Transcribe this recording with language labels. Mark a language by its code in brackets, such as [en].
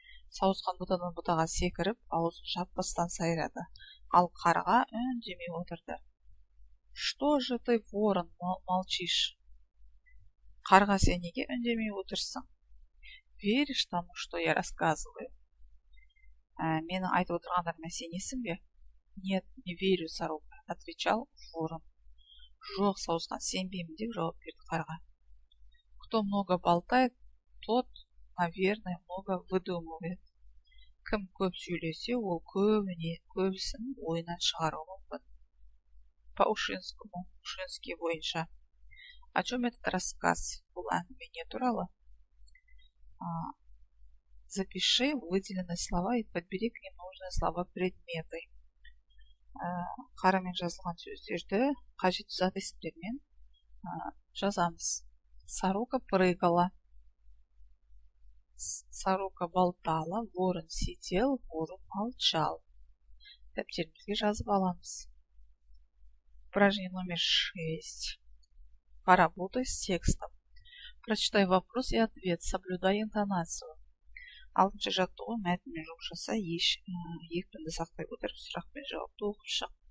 [kk] Сауысқан бұтадан бұтаға секіріп, аузын жаппастан сайрады. Ал қарға үндемей отырды. [ru] Что же ты, ворон, молчишь? [kk] Қарға, сен неге үндемей отырсың? [ru] Веришь тому, что я рассказываю? [kk] Менің айтып отырғандарыма сенесің бе? [ru] Нет, не верю, сорока, отвечал ворон. [kk] Жоқ, сауысқан, сенбеймін деп жауап берді қарға. [ru] Кто много болтает, тот, наверное, много выдумывает. [kk] Кім көп сөйлесе, ол көбісін ойынан шығаруы мүмкін. [ru] По Ушинский бойынша. О чем этот рассказ? [kk] Бұл әңгіме не туралы? [ru] Запиши выделенные слова и подбери к ним нужные слова предметы. [kk] Қарамен жазылған сөздерді қажетті зат есімдермен жазамыз. [ru] Сорока прыгала. Сорока болтала. Ворон сидел. Ворон молчал. [kk] Дәптерімізге жазып аламыз. [ru] Упражнение номер 6. Поработай с текстом. Прочитай вопрос и ответ, соблюдай интонацию. [kk] 6-ші жаттығу мәтінмен жоқ жаса, екпінді сақтай отырып сұрақ пен жауапты оқып шық.